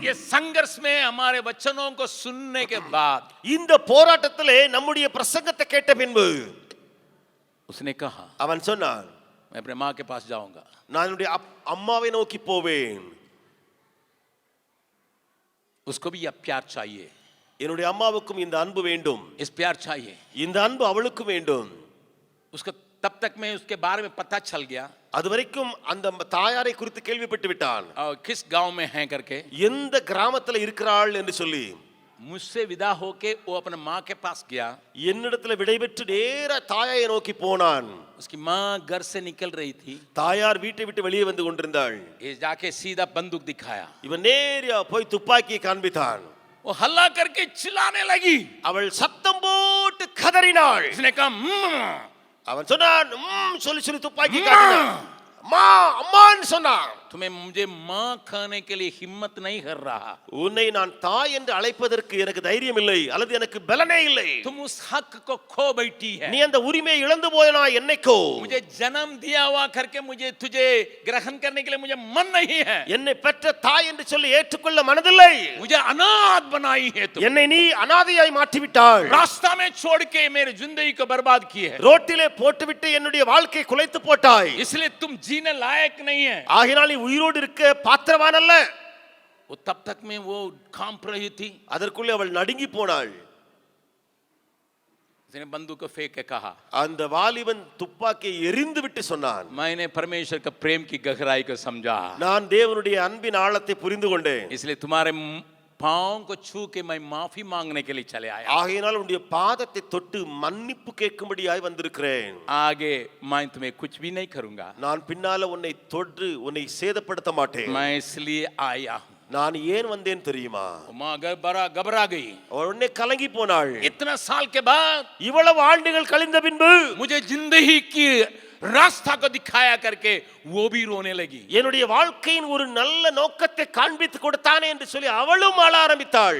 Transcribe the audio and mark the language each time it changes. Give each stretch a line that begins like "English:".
Hindi: ये संघर्ष में हमारे वचनों को सुनने के बाद
Tamil: இந்த போராட்டத்திலே நம்முடைய பிரசங்கத்தை கேட்ட பின்பு
Hindi: उसने कहा,
Tamil: அவன் சொன்னான்,
Hindi: मैं अपने माँ के पास जाऊंगा,
Tamil: நான் என்னுடைய அம்மாவை நோக்கி போவேன்.
Hindi: उसको भी यह प्यार चाहिए,
Tamil: என்னுடைய அம்மாவுக்கும் இந்த அன்பு வேண்டும்,
Hindi: इस प्यार चाहिए।
Tamil: இந்த அன்பு அவளுக்கு வேண்டும்.
Hindi: उसको तब तक में उसके बारे में पता चल गया
Tamil: அதுவரைக்கும் அந்த தாயாரை குறித்து கேள்விப்பட்டு விட்டான்.
Hindi: और किस गांव में है करके,
Tamil: எந்த கிராமத்துல இருக்கிறாள் என்று சொல்லி.
Hindi: मुझसे विदा होके वो अपने माँ के पास गया।
Tamil: என்னிடத்துல விடைபெற்று நேர தாயை நோக்கி போனான்.
Hindi: उसकी माँ घर से निकल रही थी,
Tamil: தாயார் வீட்டை விட்டு வெளியே வந்து கொண்டிருந்தாள்.
Hindi: ये जाके सीधा बंदूक दिखाया,
Tamil: இவன் நேரா போய் துப்பாக்கியை காண்பித்தான்.
Hindi: वो हल्ला करके चिल्लाने लगी।
Tamil: அவள் சத்தம் போட்டு கதறினாள்.
Hindi: उसने कहा,
Tamil: அவன் சொன்னான், சொல்லி சொல்லி துப்பாக்கி காட்டினான். அம்மா அம்மான்னு சொன்னான்.
Hindi: तुम्हें मुझे माँ खाने के लिए हिम्मत नहीं कर रहा,
Tamil: உன்னை நான் தாய் என்று அழைப்பதற்கு எனக்கு தைரியம் இல்லை, அல்லது எனக்கு பலனே இல்லை.
Hindi: तुम उस हक को खो बैठी है।
Tamil: நீ அந்த உரிமையை இழந்து போயனா என்னைக்கோ.
Hindi: मुझे जन्म दिया हुआ करके मुझे तुझे ग्रहण करने के लिए मुझे मन नहीं है,
Tamil: என்னை பெற்ற தாய் என்று சொல்லி ஏற்றுக்கொள்ள மனதில்லை.
Hindi: मुझे अनाथ बनाई है तुम,
Tamil: என்னை நீ அனாதையாய் மாற்றி விட்டாள்.
Hindi: रास्ता में छोड़ के मेरी जिंदगी को बर्बाद की है,
Tamil: ரோட்டிலே போட்டுவிட்டு என்னுடைய வாழ்க்கையை குலைத்து போட்டாய்.
Hindi: इसलिए तुम जीने लायक नहीं है।
Tamil: ஆகினால் நீ உயிரோடு இருக்க பாத்திரவான் அல்ல.
Hindi: वो तब तक में वो कांप रही थी,
Tamil: அதற்குள்ளே அவள் நடுங்கி போனாள்.
Hindi: उसने बंदूक को फेंक के कहा,
Tamil: அந்த வாலிபன் துப்பாக்கியை எறிந்து விட்டு சொன்னான்,
Hindi: मैंने परमेश्वर का प्रेम की गहराई को समझा,
Tamil: நான் தேவனுடைய அன்பின் ஆழத்தை புரிந்து கொண்டேன்.
Hindi: इसलिए तुम्हारे पांव को छू के मैं माफी मांगने के लिए चले आया।
Tamil: ஆகையினால் உன்னுடைய பாதத்தை தொட்டு மன்னிப்பு கேட்கும்படியாய் வந்திருக்கிறேன்.
Hindi: आगे मैं तुम्हें कुछ भी नहीं करूंगा,
Tamil: நான் பின்னால உன்னை தொட்டு உன்னை சேதப்படுத்த மாட்டேன்.
Hindi: मैं इसलिए आया हूं।
Tamil: நான் ஏன் வந்தேன் தெரியுமா?
Hindi: माँ घबरा गई।
Tamil: அவள் உடனே கலங்கி போனாள்.
Hindi: इतना साल के बाद
Tamil: இவ்வளவு ஆண்டுகள் கழிந்த பின்பு
Hindi: मुझे जिंदगी की रास्ता को दिखाया करके वो भी रोने लगी।
Tamil: என்னுடைய வாழ்க்கையின் ஒரு நல்ல நோக்கத்தை காண்பித்து கொடுத்தானே என்று சொல்லி அவளும் அழ ஆரம்பித்தாள்.